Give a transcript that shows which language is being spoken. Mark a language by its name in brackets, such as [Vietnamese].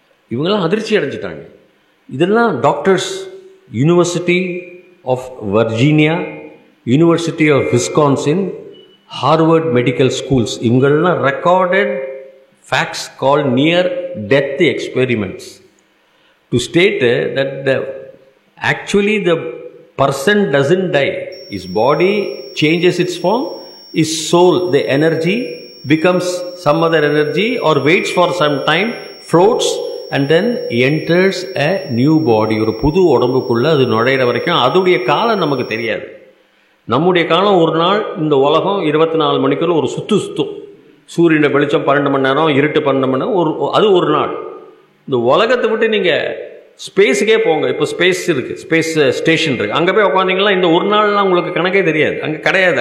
[Tamil] இவங்கெல்லாம் அதிர்ச்சி அடைஞ்சிட்டாங்க. இதெல்லாம் doctors, university of Virginia, university of Wisconsin, Harvard medical schools, இவங்களெல்லாம் [English] Recorded facts called near death experiments. to state that actually the person doesn't die. His body changes its form, his soul, the energy, becomes some other energy or waits for some time, floats and then enters a new body. [Tamil] ஒரு புது உடம்புக்குள்ளே அது நுழையிற வரைக்கும் அதுடைய காலம் நமக்கு தெரியாது. நம்முடைய காலம் ஒரு நாள், இந்த உலகம் 24 மணிக்குள்ள ஒரு சுற்றும். சூரியனை வெளிச்சம் 12 மணி நேரம், இருட்டு 12 மணி நேரம், அது ஒரு நாள். இந்த உலகத்தை விட்டு நீங்கள் ஸ்பேஸுக்கே போங்க. இப்போ ஸ்பேஸ் இருக்குது, ஸ்பேஸ் ஸ்டேஷன் இருக்குது, அங்கே போய் உட்காந்திங்கன்னா இந்த ஒரு நாள்லாம் உங்களுக்கு கணக்கே தெரியாது. அங்கே கிடையாது.